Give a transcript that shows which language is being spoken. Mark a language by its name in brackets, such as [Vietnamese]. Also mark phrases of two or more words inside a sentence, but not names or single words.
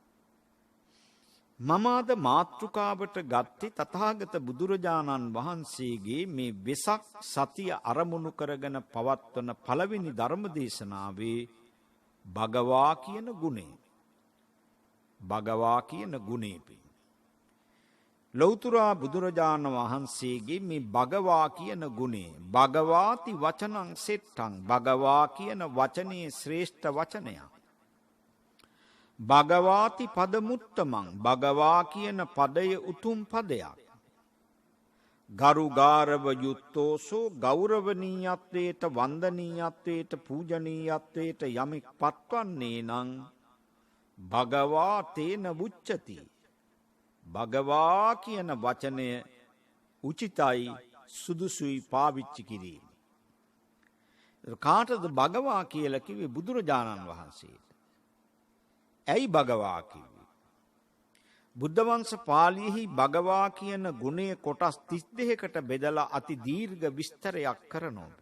[Sinhala] මම අද මාතෘකාවට ගත්තේ තථාගත බුදුරජාණන් වහන්සේගේ මේ වෙසක් සතිය අරමුණු කරගෙන පවත්වන පළවෙනි ධර්ම දේශනාවේ භගවා කියන ගුණය. භගවා කියන ගුණේ පින්. ලෞතුරා බුදුරජාණන් වහන්සේගේ මේ භගවා කියන ගුණේ [Pali] භගවාති වචනං සෙට්ටං [Sinhala] භගවා කියන වචනේ ශ්‍රේෂ්ඨ වචනයක්. [Pali] භගවාති පදමුත්තමං [Sinhala] භගවා කියන පදය උතුම් පදයක්. [Pali] ගරු ගාරව යුත්තෝසෝ [Sinhala] ගෞරවනීයත්වයට වන්දනීයත්වයට පූජනීයත්වයට යමෙක් පත්වන්නේ නම් [Pali] භගවා තේන වුච්චති. [Sinhala] භගවා කියන වචනය උචිතයි සුදුසුයි පාවිච්චි කිරීම. කාටද භගවා කියලා කිව්වේ? බුදුරජාණන් වහන්සේට. ඇයි භගවා කිව්වේ? බුද්ධ වංශ පාළියේහි භගවා කියන ගුණය කොටස් 32කට බෙදලා අති දීර්ඝ විස්තරයක් කරනවා.